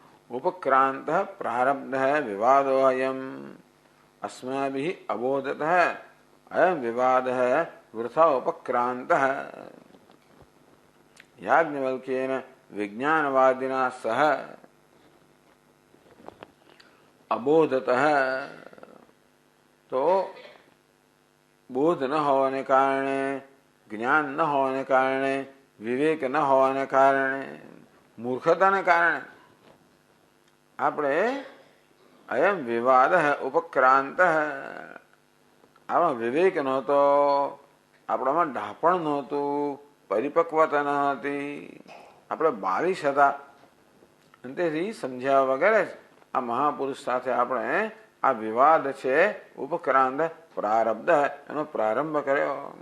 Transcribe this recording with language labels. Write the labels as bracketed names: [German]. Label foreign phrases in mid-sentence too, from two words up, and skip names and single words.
[Sanskrit] उपक्रांत प्रारब्ध विवादो अयम अस्माभिः अबोधतः अयम विवाद वृथा उपक्रांत याज्ञवल्क्येन विज्ञानवादिना सह अबोधतः। [Gujarati] તો બોધ ન હોને કારણે, જ્ઞાન ન હોને કારણે, વિવેક ન હોને કારણે, મૂર્ખતાને કારણે આપણે [Sanskrit] અયમ વિવાદ ઉપક્રાંત, [Gujarati] આમાં વિવેક નહોતો, આપણામાં ડાપણ નહોતું, પરિપક્વતા ન હતી, આપણે બાલિશ હતા. અને તેથી સમજ્યા વગેરે આ મહાપુરુષ સાથે આપણે આ વિવાદ છે ઉપક્રાંત પ્રારબ્ધ એનો પ્રારંભ કર્યો.